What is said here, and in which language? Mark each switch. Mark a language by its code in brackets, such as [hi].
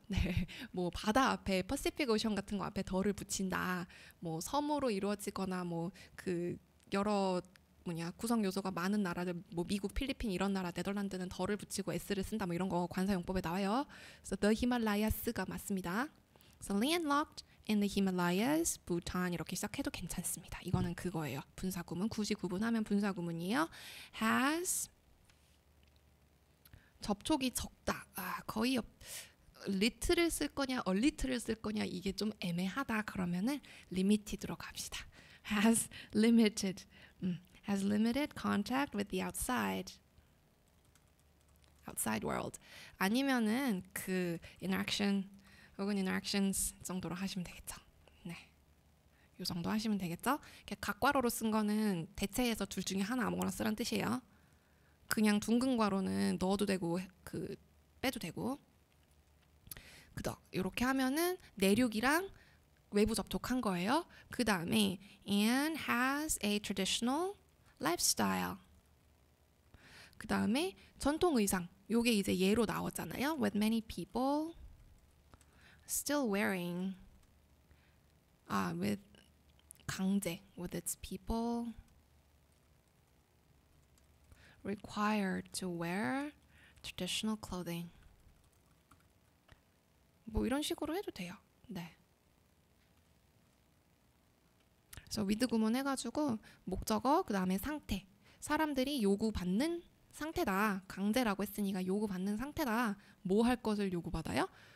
[ko] 네, 뭐 바다 앞에 퍼시픽 오션 같은 거 앞에 더를 붙인다. 뭐 섬으로 이루어지거나 뭐 그 여러 구성 요소가 많은 나라들 뭐 미국, 필리핀 이런 나라, 네덜란드는 더를 붙이고 s를 쓴다. 뭐 이런 거 관사 용법에 나와요. 그래서 the Himalayas가 맞습니다. [en] So landlocked in the Himalayas, Bhutan [ko] 이렇게 시작해도 괜찮습니다. 이거는 그거예요. 분사 구문 굳이 구분하면 분사 구문이에요. has 접촉이 적다. 거의 little을 쓸 거냐, a little을 쓸 거냐 이게 좀 애매하다 그러면은 limited로 갑시다. [en] has limited contact with the outside world. [ko] 아니면은 그 interaction 혹은 interactions 정도로 하시면 되겠죠. 네, 이 정도 하시면 되겠죠. 각괄호로 쓴 거는 대체해서 둘 중에 하나 아무거나 쓰란 뜻이에요. 그냥 둥근 괄호는 넣어도 되고 그 빼도 되고. 그죠? 이렇게 하면은 내륙이랑 외부 접촉한 거예요. 그 다음에 [en] and has a traditional lifestyle. [ko] 그 다음에 전통 의상. 요게 이제 예로 나왔잖아요. [en] With many people still wearing. with [ko] 강제. [en] With its people required to wear traditional clothing. [ko] 뭐 이런 식으로 해도 돼요. 네. 그래서 with 구문 해가지고 목적어 그 다음에 상태. 사람들이 요구받는 상태다. 강제라고 했으니까 요구받는 상태다. 뭐 할 것을 요구받아요?